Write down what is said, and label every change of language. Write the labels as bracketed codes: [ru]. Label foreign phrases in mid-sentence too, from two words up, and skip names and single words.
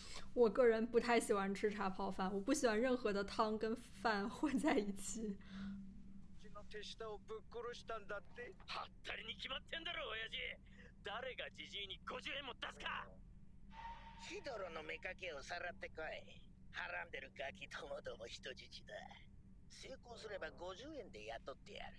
[zh] 我个人不太喜欢吃茶泡饭，我不喜欢任何的汤跟饭混在一起。 [ja] うちの手下をぶっ殺したんだって。はったりに決まってんだろ親父。誰がじじいに50円も出すか。ヒドロの妾をさらってこい。はらんでるガキどもども人質だ。成功すれば50円で雇ってやる。